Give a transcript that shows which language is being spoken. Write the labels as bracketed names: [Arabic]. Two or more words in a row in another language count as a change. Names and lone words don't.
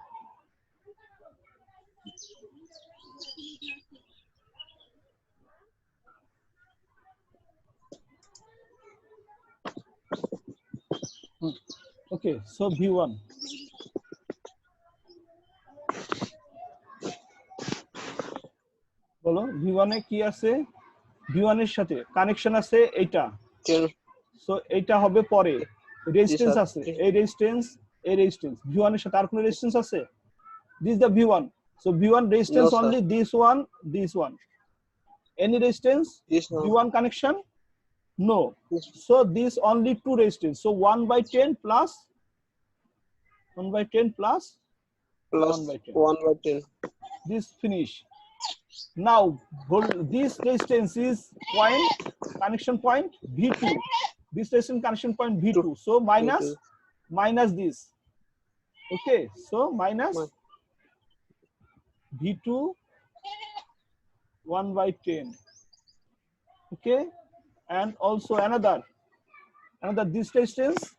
[English] okay so [Bangla] v1 বলো v1 এ কি আছে v1 এর সাথে কানেকশন আছে এইটা সো এইটা হবে পরে রেজিস্ট্যান্স আছে এই রেজিস্ট্যান্স v1 এর সাথে আর কোনো রেজিস্ট্যান্স আছে [English] this is the v1 so v1 resistance No, only this one any resistance v1 connection no so this only two resistance so 1/10 plus 1/10 plus 1/10 this finish now this resistance is point connection point v2 this resistance connection point v2 so minus this okay so minus v2 1/10 okay and also another this resistance